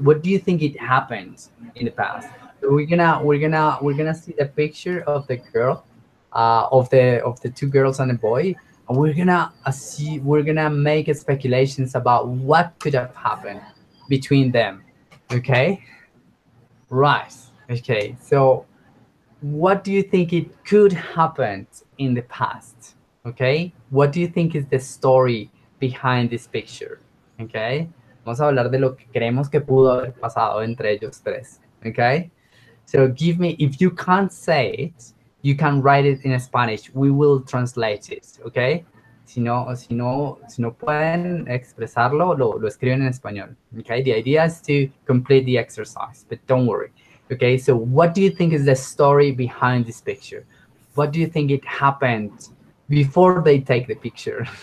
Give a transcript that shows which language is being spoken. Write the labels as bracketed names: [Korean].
[English] What do you think it happened in the past? So we're gonna see the picture of the girl, of the two girls and a boy, and we're gonna make speculations about what could have happened between them. Okay, right. Okay, so what do you think it could happen in the past? Okay, what do you think is the story behind this picture? [Spanish] Okay, vamos a hablar de lo que creemos que pudo haber pasado entre ellos tres. [English] Okay, so give me, if you can't say it, you can write it in Spanish. We will translate it. [Spanish] Okay, si no pueden expresarlo, lo escriben en español. [English] Okay, the idea is to complete the exercise, but don't worry. Okay, so what do you think is the story behind this picture? What do you think it happened before they take the picture?